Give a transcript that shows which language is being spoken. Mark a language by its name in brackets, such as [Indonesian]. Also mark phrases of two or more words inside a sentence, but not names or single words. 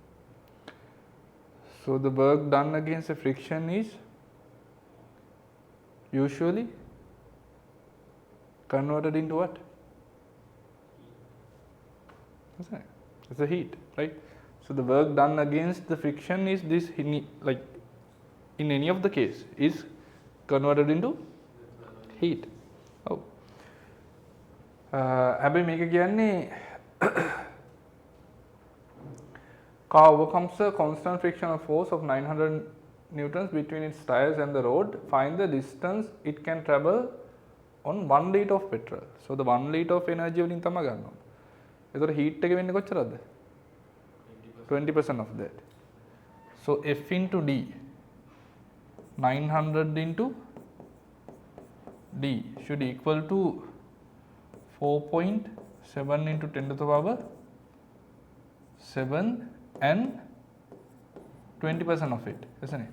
[English] So the work done against the friction is usually converted into what? Isn't it? It's the heat, right? So the work done against the friction is this, like in any of the case, is converted into heat. Oh. [Sinhala] හැබැයි මේක කියන්නේ [English] car overcomes a constant frictional force of 900 newtons between its tires and the road. Find the distance it can travel on 1 liter of petrol. So the 1 liter of energy [Sinhala] වලින් තමයි ගන්න ඕනේ. ඒතකොට heat එක වෙන්නේ කොච්චරද? [English] 20% of that. So F into D, 900 into D should equal to 4.7 into 10 to the power 7 and 20% of it, isn't it?